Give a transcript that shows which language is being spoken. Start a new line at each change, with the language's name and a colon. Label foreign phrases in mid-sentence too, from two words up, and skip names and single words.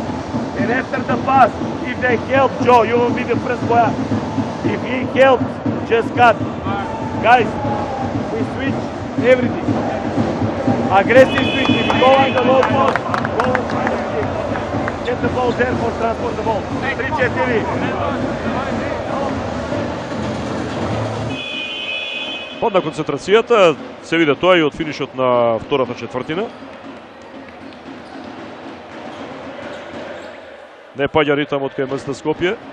English: And after the pass, if they help Joe, you will be the first boy up. If he helps, just cut. Guys, we switch everything. Aggressive switch. If you go on the low post, go on the kick. Get the ball there for transport the ball. 3-4.
Macedonian: Падна концентрацијата, се виде тоа и од финишот на втората четвртина. Не паѓа ритмот кај МСД Скопје.